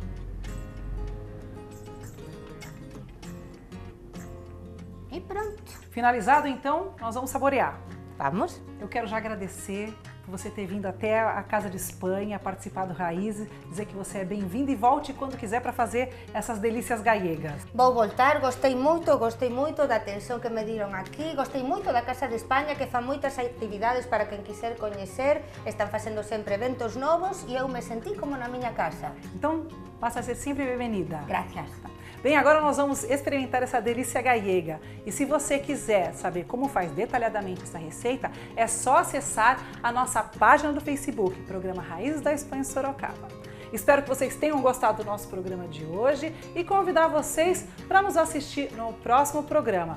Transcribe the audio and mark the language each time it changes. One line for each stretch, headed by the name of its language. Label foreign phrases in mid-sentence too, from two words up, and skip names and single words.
Portuguese: E pronto. Finalizado, então, nós vamos saborear. Vamos? Eu quero já agradecer por você ter vindo até a Casa de Espanha, participar do Raízes, dizer que você é bem-vindo e volte quando quiser para fazer essas delícias gallegas.
Galician: Vou voltar, gostei moito da atención que me diron aquí, gostei moito da Casa de España que fa moitas actividades para quen quiser coñecer, están facendo sempre eventos novos e eu me sentí como na miña casa.
Portuguese: Então, passa a ser sempre bem-vinda.
Spanish: Gracias.
Portuguese: Bem, agora nós vamos experimentar essa delícia gallega. E se você quiser saber como faz detalhadamente essa receita, é só acessar a nossa página do Facebook, Programa Raízes da Espanha Sorocaba. Espero que vocês tenham gostado do nosso programa de hoje e convidar vocês para nos assistir no próximo programa.